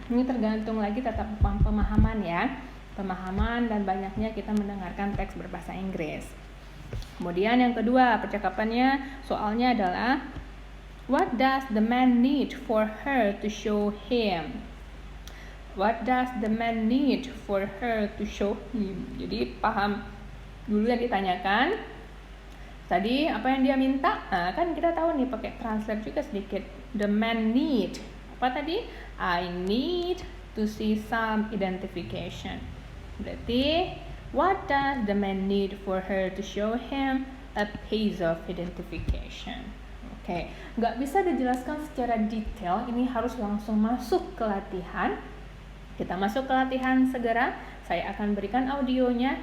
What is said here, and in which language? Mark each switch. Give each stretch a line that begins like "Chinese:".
Indonesian: Ini tergantung lagi tetap pemahaman ya. Pemahaman dan banyaknya kita mendengarkan teks berbahasa Inggris. Kemudian yang kedua, percakapannya soalnya adalah
English: what does the man need for her to show him? What does the man need for her to show him?
Indonesian: Jadi paham dulu yang ditanyakan. Tadi apa yang dia minta? Nah, kan kita tahu nih pakai translate juga sedikit.
English: The man need.
Indonesian: Apa tadi?
English: I need to see some identification.
Indonesian: Berarti
English: what does the man need for her to show him? A piece of identification.
Indonesian: Oke, nggak bisa dijelaskan secara detail. Ini harus langsung masuk ke latihan. Kita masuk ke latihan segera. Saya akan berikan audionya.